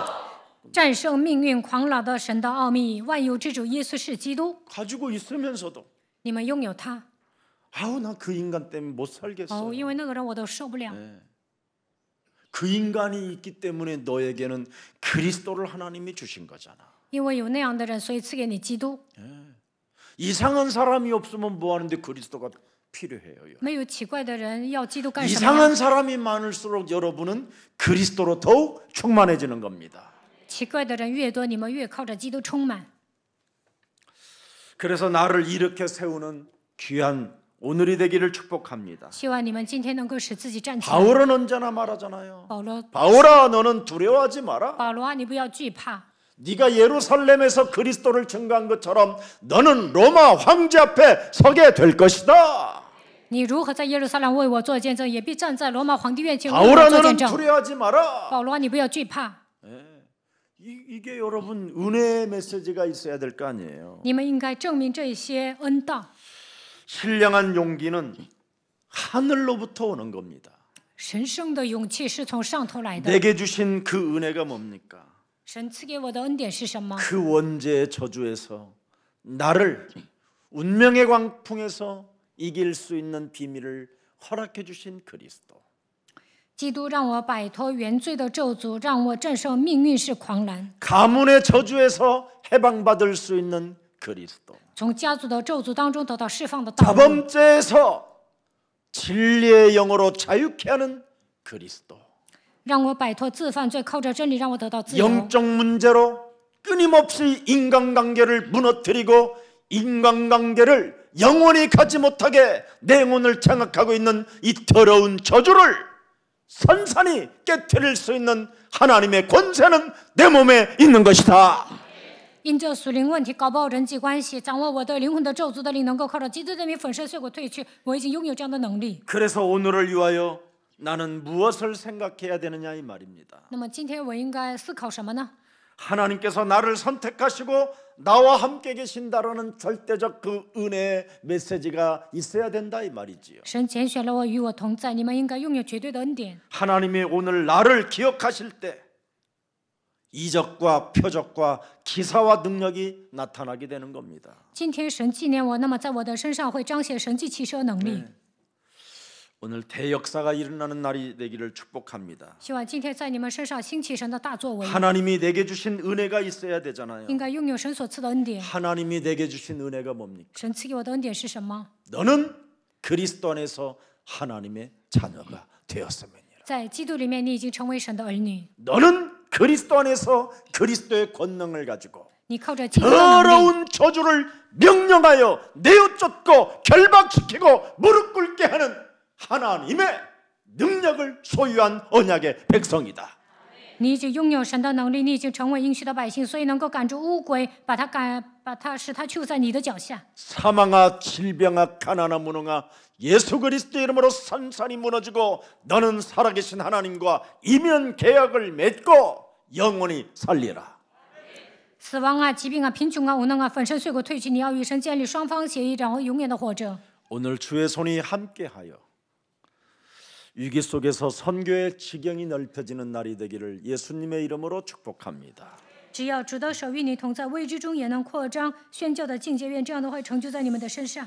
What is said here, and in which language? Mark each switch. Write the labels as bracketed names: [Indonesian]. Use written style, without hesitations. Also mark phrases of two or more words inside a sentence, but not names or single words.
[Chinese] 战胜命运狂澜的神的奥秘，万有之主耶稣是基督。 [Korean] 가지고 있으면서도 [Chinese] 你们拥有他， [Korean] 아우 나 그 인간 때문에 못 살겠어. [Chinese] 因为那个人我都受不了。 [Korean] 그 인간이 있기 때문에 너에게는 그리스도를 하나님이 주신 거잖아. [Chinese] 因为有那样的人，所以赐给你基督。 [Korean] 이상한 사람이 없으면 뭐 하는데 그리스도가 필요해요. [Chinese] 没有奇怪的人，要基督干什么呀？ [Korean] 이상한 사람이 많을수록 여러분은 그리스도로 더욱 충만해지는 겁니다. [Chinese] 奇怪的人越多，你们越靠着基督充满。 [Korean] 그래서 나를 이렇게 세우는 귀한 오늘이 되기를 축복합니다. [Chinese] 希望你们今天能够使自己站起来。 [Korean] 바울은 언제나 말하잖아요. [Chinese] 保罗， [Korean] 바울아 너는 두려워하지 마라. [Chinese] 保罗啊，你不要惧怕。 [Korean] 네가 예루살렘에서 그리스도를 증거한 것처럼 너는 로마 황제 앞에 서게 될 것이다. [Chinese] 你如何在耶路撒冷为我做见证，也必站在罗马皇帝面前为我 [Korean] 바울아 [Chinese] 做 [Korean] 너는 [Chinese] 见证。 [Korean] 두려워하지 마라. [Chinese] 保罗啊，你不要惧怕。 [Korean] 이게 여러분 은혜의 메시지가 있어야 될 거 아니에요. [Chinese] 你们应该证明这些恩道。 [Korean] 신령한 용기는 하늘로부터 오는 겁니다. [Chinese] 神圣的勇气是从上头来的。 [Korean] 내게 주신 그 은혜가 뭡니까? [Chinese] 神赐给我的恩典是什么？ [Korean] 그 원죄의 저주에서 나를 운명의 광풍에서 이길 수 있는 비밀을 허락해 주신 그리스도. [Chinese] 基督让我摆脱原罪的咒诅，让我战胜命运是狂澜。 [Korean] 가문의 저주에서 해방받을 수 있는 그리스도. [Chinese] 从家族的咒诅当中得到释放的道路， [Korean] 자범죄에서 진리의 영으로 자유케 하는 그리스도. [Chinese] 让我摆脱自犯罪，靠着真理让我得到自由。 [Korean] 영적 문제로 끊임없이 인간관계를 무너뜨리고 인간관계를 영원히 가지 못하게 내 영혼을 장악하고 있는 이 더러운 저주를 산산히 깨트릴 수 있는 하나님의 권세는 내 몸에 있는 것이다. [Chinese] 因这属灵问题搞不好人际关系，掌握我的灵魂的咒诅的灵，能够靠着基督的名粉身碎骨退去。我已经拥有这样的能力。 [Korean] 그래서 오늘을 위하여 나는 무엇을 생각해야 되느냐 이 말입니다. [Chinese] 那么今天我应该思考什么呢？ [Korean] 하나님께서 나를 선택하시고 나와 함께 계신다라는 절대적 그 은혜의 메시지가 있어야 된다 이 말이지요. [Chinese] 神拣选了我，与我同在，你们应该拥有绝对的恩典。 [Korean] 하나님이 오늘 나를 기억하실 때 이적과 표적과 기사와 능력이 나타나게 되는 겁니다. [Chinese] 今天神纪念我，那么在我的身上会彰显神迹奇事和能力。 [Korean] 오늘 대역사가 일어나는 날이 되기를 축복합니다. [Chinese] 希望今天在你们身上兴起神的大作为， [Korean] 하나님이 내게 주신 은혜가 있어야 되잖아요. [Chinese] 应该拥有神所赐的恩典。 [Korean] 하나님이 내게 주신 은혜가 뭡니까? [Chinese] 神赐给我的恩典是什么？ [Korean] 너는 그리스도 안에서 하나님의 자녀가 되었음이니라. [Chinese] 在基督里面，你已经成为神的儿女， [Korean] 너는 그리스도 안에서 그리스도의 권능을 가지고 [Chinese] 你靠着基督的能力， [Korean] 더러운 저주를 명령하여 내어쫓고 결박시키고 무릎 꿇게 하는 하나님의 능력을 소유한 언약의 백성이다. [Chinese] 你已经拥有神的能力，你已经成为应许的百姓，所以能够赶住乌龟，使他屈在你的脚下。 [Korean] 사망아 질병아 가난아 무능아 예수 그리스도 이름으로 산산이 무너지고 너는 살아계신 하나님과 이면 계약을 맺고 영원히 살리라. [Chinese] 死亡啊、疾病啊、贫穷啊、无能啊，粉身碎骨退去，你要与神建立双方协议，然后永远的活着。 [Korean] 오늘 주의 손이 함께하여 위기 속에서 선교의 지경이 넓혀지는 날이 되기를 예수님의 이름으로 축복합니다. [Chinese] 只要主的手与你同在，未知中也能扩张宣教的境界，愿这样的会成就在你们的身上。